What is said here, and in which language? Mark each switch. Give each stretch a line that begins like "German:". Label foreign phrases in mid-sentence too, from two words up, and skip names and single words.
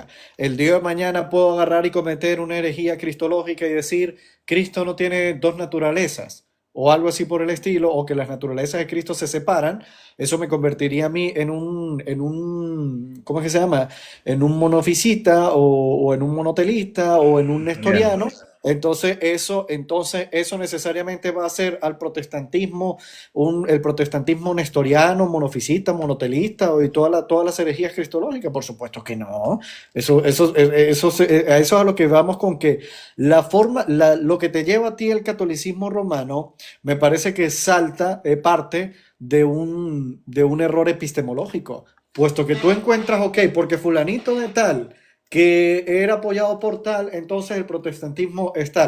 Spanish: El día de mañana puedo agarrar y cometer una herejía cristológica y decir Cristo no tiene dos naturalezas o algo así por el estilo, o que las naturalezas de Cristo se separan. Eso me convertiría a mí en un ¿cómo es que se llama? En un monofisita o en un monotelista o en un nestoriano. Entonces eso necesariamente va a hacer al protestantismo, el protestantismo nestoriano, monofisita, monotelista y todas las herejías cristológicas. Por supuesto que no. A eso es a lo que vamos con que lo que te lleva a ti el catolicismo romano, me parece que parte de un error epistemológico, puesto que tú encuentras, ok, porque fulanito de tal que era apoyado por tal, entonces el protestantismo es tal.